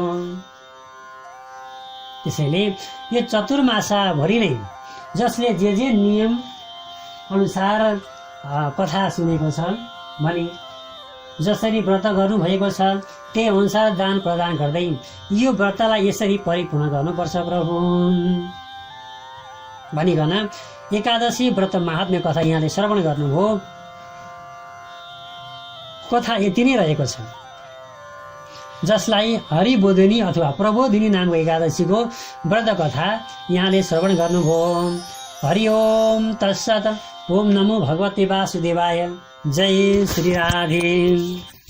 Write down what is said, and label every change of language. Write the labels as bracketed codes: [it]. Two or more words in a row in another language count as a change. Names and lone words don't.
[ne] त्यसैले यो चतुर्मासाभरि नै जसले जे नियम अनुसार कथा सुनेको छ भने जसरी व्रत गर्नुभएको छ त्यही अनुसार दान प्रदान गर्दै यो व्रतलाई यसरी परिपूर्ण गर्नुपर्छ प्रभु भनिकन एकादशी व्रत महात्म्य कथा यहाँले श्रवण गर्नुभयो। कथा यति नै रहेको छ, जसलाई हरिबोधिनी अथवा प्रबोधिनी नामको एकादशीको व्रत कथा यहाँले श्रवण गर्नुभयो। [sa] हरि ओम तत्सत। ओम नमो भगवते वासुदेवाय। जय श्री राधे।